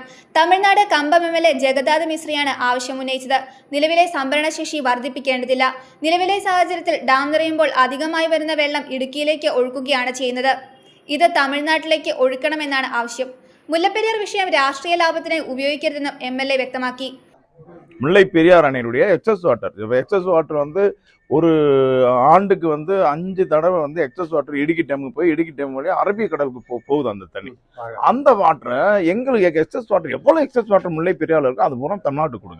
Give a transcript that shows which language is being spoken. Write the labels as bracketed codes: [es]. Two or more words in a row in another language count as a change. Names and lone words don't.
[ml] തമിഴ്നാട് കമ്പം MLA ജഗന്നാഥ് മിശ്രയാണ് ആവശ്യം ഉന്നയിച്ചത്. നിലവിലെ സംഭരണശേഷി വർദ്ധിപ്പിക്കേണ്ടതില്ല. നിലവിലെ സാഹചര്യത്തിൽ ഡാം നിറയുമ്പോൾ അധികമായി വരുന്ന വെള്ളം ഇടുക്കിയിലേക്ക് ഒഴുക്കുകയാണ് ചെയ്യുന്നത്. ഇത് തമിഴ്നാട്ടിലേക്ക് ഒഴുക്കണമെന്നാണ് ആവശ്യം. മുല്ലപ്പെരിയാർ വിഷയം രാഷ്ട്രീയ ലാഭത്തിനായി ഉപയോഗിക്കരുതെന്നും MLA വ്യക്തമാക്കി. [ta] முல்லை பெரியார் அணையினுடைய [en] excess water, [ta] இப்போ [en] excess water [ta] வந்து ஒரு ஆண்டுக்கு வந்து 5 தடவை வந்து [en] excess water [ta] இடுக்கி டேமுக்கு போய் இடுக்கி டேம் வழியா அரபிக்கடலுக்கு போகுது அந்த தண்ணி. அந்த வாட்டரை எங்களுக்கு [en] excess water [ta] எவ்வளவு [en] excess water [ta] முல்லை பெரியார்ல இருக்கோ அது பூரா தமிழ்நாட்டுக்கு கொடுங்க.